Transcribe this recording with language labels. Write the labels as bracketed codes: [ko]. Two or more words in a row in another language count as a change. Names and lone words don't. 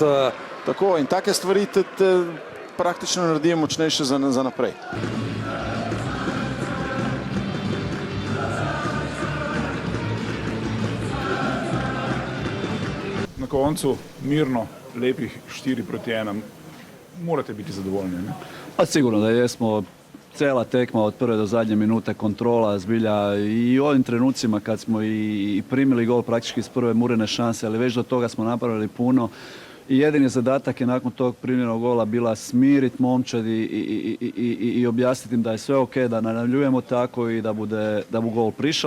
[sl] Tako, in take stvari te praktično naredijo močnejše za naprej. Na koncu mirno, lepih 4-1. Morate biti zadovoljni, ne? [hr] Pa sigurno da jesmo. Cijela tekma od prve do zadnje minute, kontrola zbilja i u ovim trenucima kad smo i primili gol praktički iz prve Murine šanse, ali već do toga smo napravili puno. I jedini zadatak je nakon tog primljenog gola bila smiriti momčad i objasniti im da je sve ok, da najavljujemo tako i da bu gol prišao.